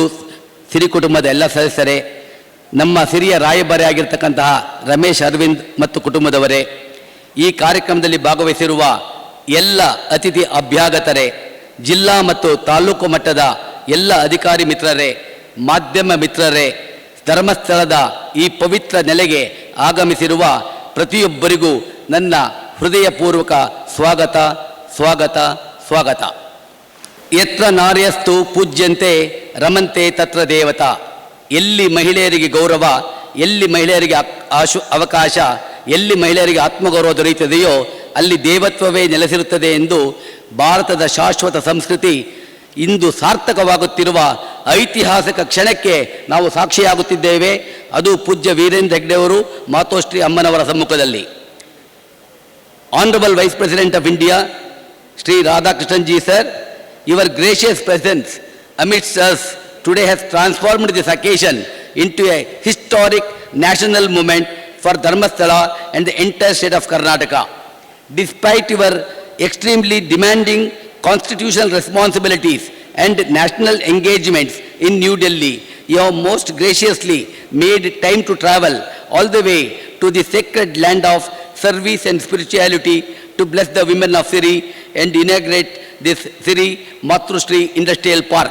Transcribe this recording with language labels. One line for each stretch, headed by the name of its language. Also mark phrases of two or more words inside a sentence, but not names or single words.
Kannada: ಸಿರಿ ಕುಟುಂಬದ ಎಲ್ಲ ಸದಸ್ಯರೇ, ನಮ್ಮ ಸಿರಿಯ ರಾಯಭಾರಿ ಆಗಿರ್ತಕ್ಕಂತಹ ರಮೇಶ್ ಅರವಿಂದ್ ಮತ್ತು ಕುಟುಂಬದವರೇ, ಈ ಕಾರ್ಯಕ್ರಮದಲ್ಲಿ ಭಾಗವಹಿಸಿರುವ ಎಲ್ಲ ಅತಿಥಿ ಅಭ್ಯಾಗತರೇ, ಜಿಲ್ಲಾ ಮತ್ತು ತಾಲೂಕು ಮಟ್ಟದ ಎಲ್ಲ ಅಧಿಕಾರಿ ಮಿತ್ರರೇ, ಮಾಧ್ಯಮ ಮಿತ್ರರೇ, ಧರ್ಮಸ್ಥಳದ ಈ ಪವಿತ್ರ ನೆಲೆಗೆ ಆಗಮಿಸಿರುವ ಪ್ರತಿಯೊಬ್ಬರಿಗೂ ನನ್ನ ಹೃದಯಪೂರ್ವಕ ಸ್ವಾಗತ ಸ್ವಾಗತ ಸ್ವಾಗತ.
Sanskrit: ಯತ್ರ ನಾರ್ಯಸ್ತು ಪೂಜ್ಯಂತೆ ರಮಂತೆ ತತ್ರ ದೇವತಾ.
Kannada: ಎಲ್ಲಿ ಮಹಿಳೆಯರಿಗೆ ಗೌರವ, ಎಲ್ಲಿ ಮಹಿಳೆಯರಿಗೆ ಅವಕಾಶ, ಎಲ್ಲಿ ಮಹಿಳೆಯರಿಗೆ ಆತ್ಮಗೌರವ ದೊರೆಯುತ್ತದೆಯೋ ಅಲ್ಲಿ ದೇವತ್ವವೇ ನೆಲೆಸಿರುತ್ತದೆ ಎಂದು ಭಾರತದ ಶಾಶ್ವತ ಸಂಸ್ಕೃತಿ ಇಂದು ಸಾರ್ಥಕವಾಗುತ್ತಿರುವ ಐತಿಹಾಸಿಕ ಕ್ಷಣಕ್ಕೆ ನಾವು ಸಾಕ್ಷಿಯಾಗುತ್ತಿದ್ದೇವೆ. ಅದು ಪೂಜ್ಯ ವೀರೇಂದ್ರ ಹೆಗ್ಡೆ ಅವರು ಮಾತೋಶ್ರೀ ಅಮ್ಮನವರ ಸಮ್ಮುಖದಲ್ಲಿ.
English: Honourable Vice President of India Shri Radhakrishnan ji sir, your gracious presence amidst us today has transformed this occasion into a historic national moment for Dharmasthala and the entire state of Karnataka. Despite your extremely demanding constitutional responsibilities and national engagements in New Delhi, you have most graciously made time to travel all the way to the sacred land of service and spirituality to bless the women of Siri and inaugurate this Siri Matrushri Industrial Park.